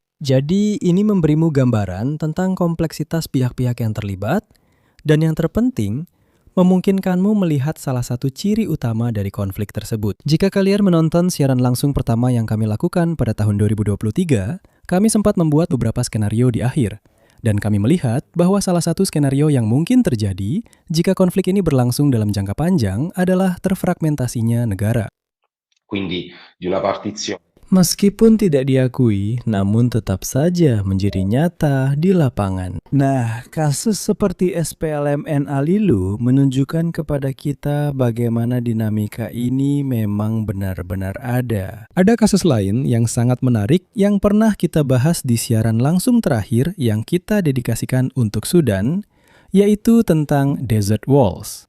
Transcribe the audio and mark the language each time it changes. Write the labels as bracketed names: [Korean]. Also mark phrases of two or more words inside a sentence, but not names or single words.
[Indonesian] Jadi ini memberimu gambaran tentang kompleksitas pihak-pihak yang terlibat dan yang terpenting, memungkinkanmu melihat salah satu ciri utama dari konflik tersebut. Jika kalian menonton siaran langsung pertama yang kami lakukan pada tahun 2023, kami sempat membuat beberapa skenario di akhir. Dan kami melihat bahwa salah satu skenario yang mungkin terjadi jika konflik ini berlangsung dalam jangka panjang adalah terfragmentasinya negara. [Italian] quindi di una partizione. [Indonesian] Meskipun tidak diakui, namun tetap saja menjadi nyata di lapangan. Nah, kasus seperti SPLMN Alilu menunjukkan kepada kita bagaimana dinamika ini memang benar-benar ada. Ada kasus lain yang sangat menarik yang pernah kita bahas di siaran langsung terakhir yang kita dedikasikan untuk Sudan, yaitu tentang Desert Walls.